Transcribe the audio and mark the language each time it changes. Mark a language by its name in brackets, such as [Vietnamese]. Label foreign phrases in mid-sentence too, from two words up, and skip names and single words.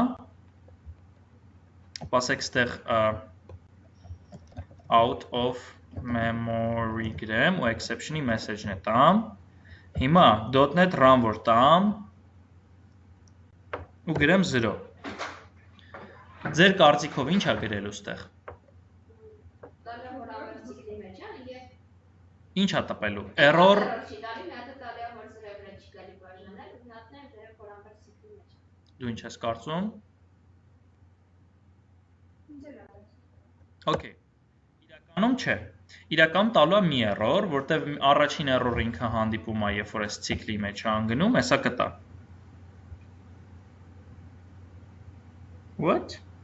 [Armenian] պասեք այդտեղ [English] out of memory [Armenian] գրեմ ու exception-ի message-ն է տամ։ Հիմա .NET run որ տամ ու գրեմ 0։ Ձեր կարծիքով ինչ է գրել ուստեղ։ Ինչ է տպելու։ Error Դու ինչ ես կարծում։ Okay։ Իրականում չէ։ Իրականում տալու է մի error, որտեղ առաջին error-ը ինքը հանդիպում է, երբ որ այս ցիկլի մեջ է անգնում, հեսա կտա։ What?